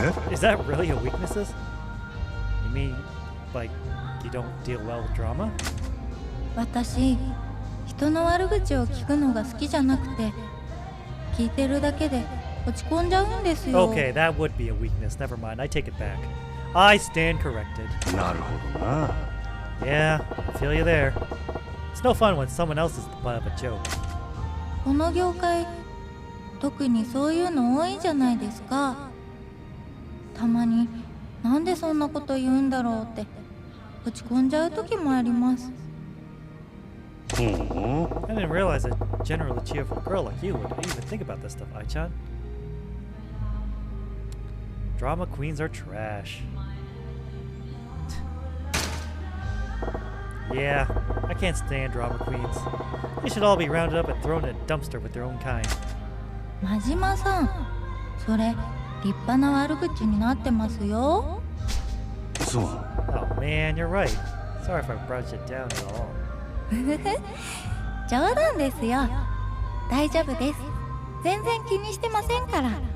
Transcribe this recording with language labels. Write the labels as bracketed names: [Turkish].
[English] Is that really a weaknesses? You mean, like, you don't deal well with drama? [Japanese] 私、人の悪口を聞くのが好きじゃなくて、聞いてるだけで落ち込んじゃうんですよ。 [English] Okay, that would be a weakness. Never mind, I take it back. I stand corrected. [Japanese] なるほどな。 [English] Yeah, I feel you there. It's no fun when someone else is the butt of a joke. [Japanese] この業界、特にそういうの多いじゃないですか。たまになんでそんなこと言うんだろうって落ち込んじゃう時もあります。 [English] I didn't realize a generally cheerful girl like you would even think about this stuff, Ai-chan. Drama queens are trash. Yeah, I can't stand drama queens. They should all be rounded up and thrown in a dumpster with their own kind. [Japanese] 真島さん、それ立派な悪口になってますよ。そう。 [English] Oh man, you're right. Sorry if I brought you down at all. [Japanese] 冗談ですよ。大丈夫です。全然気にしてませんから。